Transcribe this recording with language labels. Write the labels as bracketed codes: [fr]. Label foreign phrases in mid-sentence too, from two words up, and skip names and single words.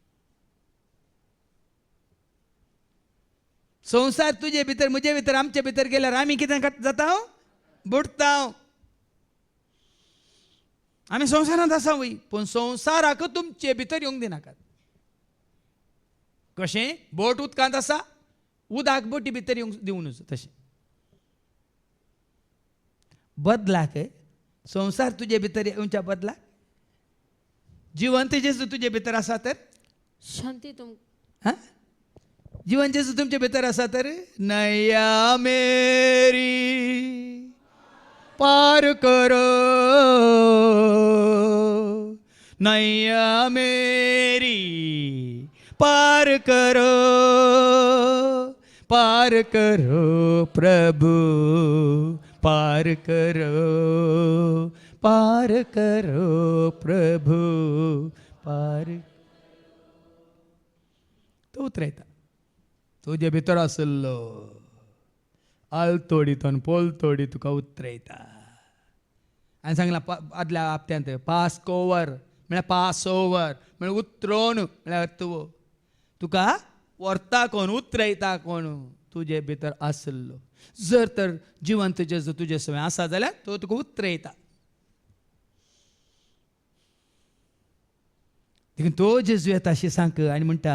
[kok] संवसार तुजे भितर म्हजे भितर आमचे भितर गेल्यार आमी कितें जाता बुडता आमी संवसारांत आसा वय पूण संवसाराक तुमचे भितर येवंक दिनाकात कशें बोट उदकांत आसा उदक बोटी भितर येवंक दिवं नजो तशें बदलाक संवसार तुजे भितर येवच्या बदलाक जिवंत जेजू तुजे भितर आसा तर शांती तुम हां जीवन जेजू तुमचे भितर आसा तर [hi] नया मेरी पार करो नैया मेरी पार करो प्रभु पार करो प्रभु पार [kok] तो उतरायता तुजे भितर आसलो आलतोडीतून पोलतोडी तुका उतरयता हांवें सांगलां आदल्या हप्त्यांत पास ओवर म्हळ्यार उतरोवन म्हळ्यार तुका व्हरता कोण उतरयता कोण तुजे भितर आसलो जर तर जिवंत जेजू तुजे सवय आसा जाल्यार तो तुका उतरयता देखून तो जेजू येता अशी सांग आनी म्हणटा